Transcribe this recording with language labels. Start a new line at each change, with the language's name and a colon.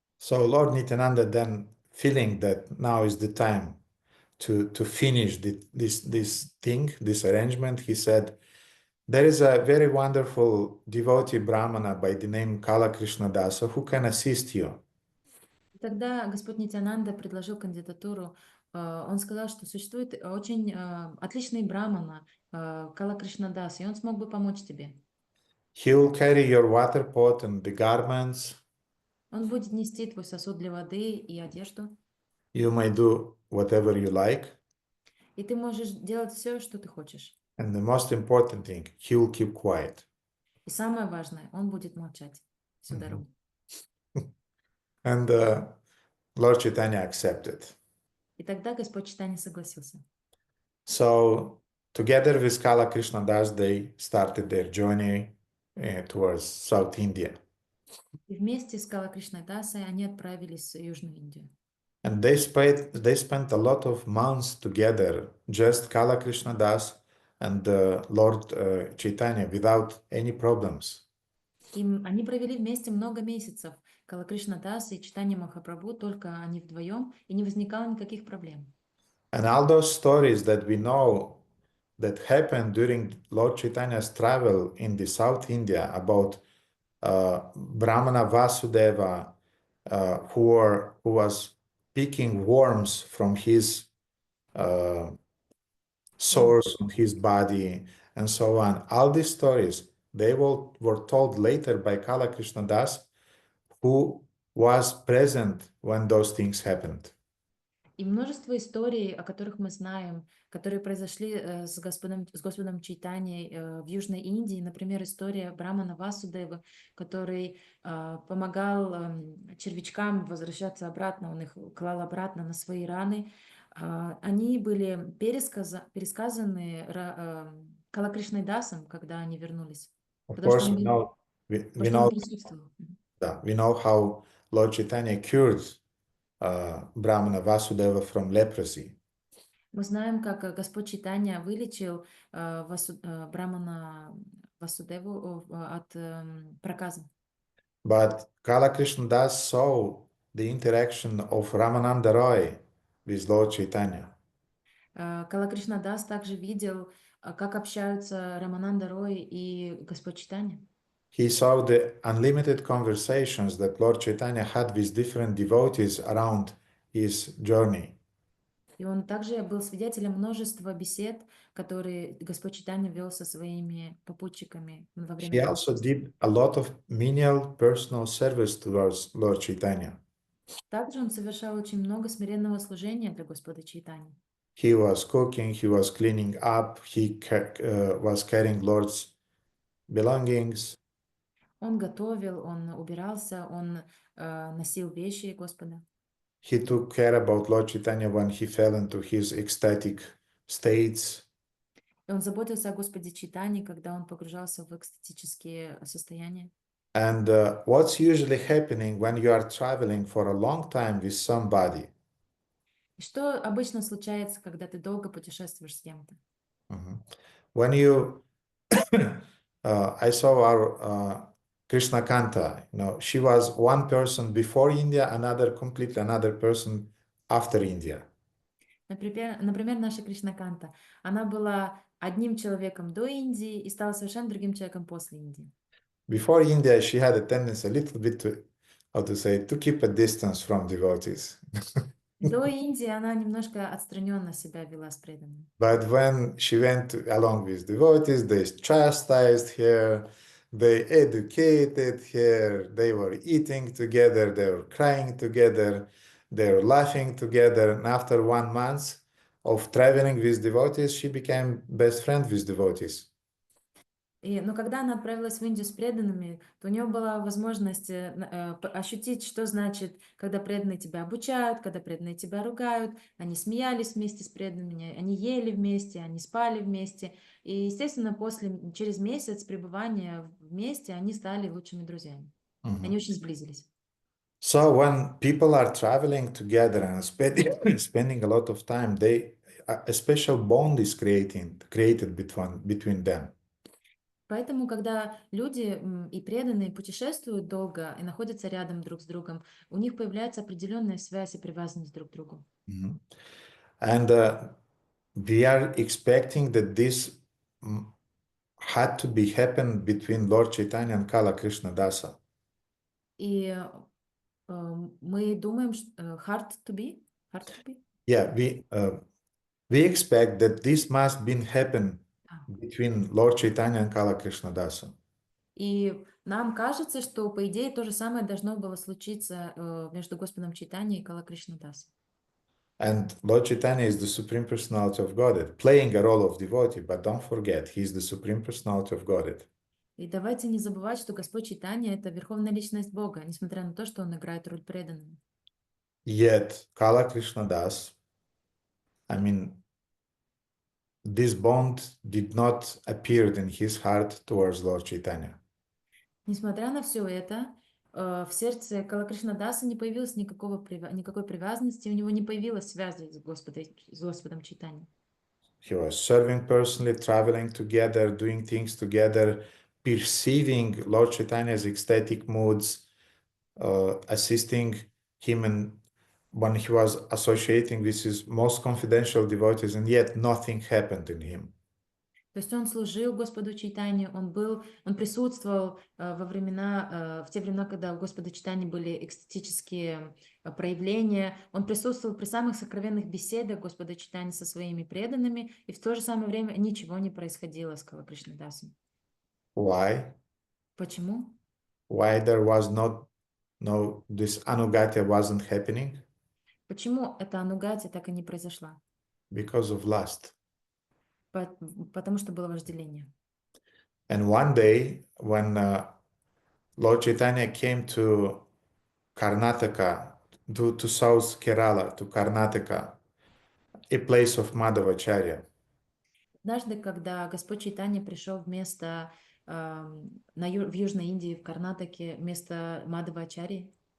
English: So Lord Nityananda then, feeling that now is the time to finish this arrangement, he said, there is a very wonderful devotee Brahmana by the name Kala Krishna Dasa who can assist you.
Russian: И тогда Господь Нитянанда предложил кандидатуру. Он сказал, что существует очень отличный брамана Кала Кришнадас, и он смог бы помочь тебе.
English: He will carry your water pot and the garments.
Russian: Он будет нести твой сосуд для воды и одежду.
English: You may do whatever you like.
Russian: И ты можешь делать все, что ты хочешь.
English: And the most important thing, he will keep quiet.
Russian: И самое важное, он будет молчать всю дорогу.
English: And Lord Chaitanya accepted.
Russian: И тогда Господь Чайтанья согласился.
English: So together with Kala Krishna Das, they started their journey towards South India.
Russian: И вместе с Кала Кришнадасой они отправились в Южную Индию.
English: And they spent a lot of months together, just Kala Krishna Das and Lord Chaitanya, without any problems.
Russian: Они провели вместе много месяцев. Кала Кришнадас и Чайтанья Махапрабху, только они вдвоем, и не возникало никаких проблем.
English: And all those stories that we know that happened during Lord Chaitanya's travel in the South India about Brahmana Vasudeva, who was picking worms from his sores on his body, and so on. All these stories, they were told later by Kala Krishna Das, who was present when those things happened.
Russian: И множество историй, о которых мы знаем, которые произошли с Господом Чайтаньей в Южной Индии. Например, история Брамана Васудевы, который помогал червячкам возвращаться обратно, он их клал обратно на свои раны. Они были пересказаны Кала Кришнадасом, когда они вернулись.
English: Of
Russian: Потому
English: course,
Russian: что он присутствовал.
English: we know how Lord Chaitanya cured Brahmana Vasudeva from leprosy.
Russian: Мы знаем, как Господь Чайтанья вылечил Брамана Васудеву от проказа.
English: But Kala Krishna Das saw the interaction of Ramananda Roy with Lord Chaitanya.
Russian: Кала Кришнадас также видел, как общаются Рамананда Рой и Господь Чайтанья.
English: He saw the unlimited conversations that Lord Chaitanya had with different devotees around his journey.
Russian: И он также был свидетелем множества бесед, которые Господь Чайтанья вел со своими попутчиками во время
English: He
Russian: этого
English: also
Russian: путешествия.
English: did a lot of menial personal service towards Lord Chaitanya.
Russian: Также он совершал очень много смиренного служения для Господа Чайтаньи.
English: He was cooking, he was cleaning up, he was carrying Lord's belongings.
Russian: Он готовил, он убирался, он носил вещи Господа.
English: He took care about Lord Chaitanya when he fell into his ecstatic states.
Russian: И он заботился о Господе Чайтанье, когда он погружался в экстатические состояния.
English: And what's usually happening when you are traveling for a long time with somebody?
Russian: И что обычно случается, когда ты долго путешествуешь с кем-то?
English: When you, I saw our Krishna Kanta, she was one person before India, completely another person after India.
Russian: Например, наша Кришнаканта. Она была одним человеком до Индии и стала совершенно другим человеком после Индии.
English: Before India, she had a tendency a little bit to keep a distance from devotees.
Russian: До Индии она немножко отстраненно себя вела с преданными.
English: But when she went along with devotees, they chastised her, they educated her, they were eating together, they were crying together, they were laughing together. And after 1 month of traveling with devotees, she became best friend with devotees.
Russian: Но когда она отправилась в Индию с преданными, то у нее была возможность ощутить, что значит, когда преданные тебя обучают, когда преданные тебя ругают. Они смеялись вместе с преданными, они ели вместе, они спали вместе. И, естественно, через месяц пребывания вместе они стали лучшими друзьями. Они очень сблизились.
English: So when people are traveling together and spending a lot of time, a special bond is created between them.
Russian: Поэтому, когда люди и преданные путешествуют долго и находятся рядом друг с другом, у них появляется определенная связь и привязанность друг к другу.
English: And we are expecting that this had to be happen between Lord Chaitanya and Kala Krishna Dasa.
Russian: И мы думаем,
English: hard to be? Yeah, we expect that this must been happen between Lord Chaitanya and Kala Krishna Dasa.
Russian: И нам кажется, что, по идее, то же самое должно было случиться между Господом Чайтаньей и Кала Кришнадасом.
English: And Lord Chaitanya is the Supreme Personality of Godhead, playing a role of devotee, but don't forget, he is the Supreme Personality of Godhead.
Russian: И давайте не забывать, что Господь Чайтанья — это Верховная Личность Бога, несмотря на то, что Он играет роль преданного.
English: Yet, Kala Krishna Das, this bond did not appear in his heart towards Lord Chaitanya.
Russian: Несмотря на все это, в сердце Кала Кришнадаса не появилось никакой привязанности, у него не появилась связи с Господом Чайтаньей.
English: He was serving personally, traveling together, doing things together, perceiving Lord Chaitanya's ecstatic moods, assisting him when he was associating with his most confidential devotees, and yet nothing happened in him.
Russian: То есть он служил Господу Чайтанье, он присутствовал в те времена, когда у Господа Чайтаньи были экстатические проявления, он присутствовал при самых сокровенных беседах Господа Чайтаньи со своими преданными, и в то же самое время ничего не происходило с Кала Кришнадасом.
English: Why?
Russian: Почему?
English: Why there was this ānugatya wasn't happening?
Russian: Почему эта ānugatya так и не произошла?
English: Because of lust.
Russian: Потому что было вожделение.
English: And one day, when Lord Chaitanya came to Karnataka, to South Kerala, to Karnataka, a place of Madhavacharya.
Russian: Однажды, когда Господь Чайтанья пришел в место в Южной Индии, в Карнатаке, место Мадхавачарьи,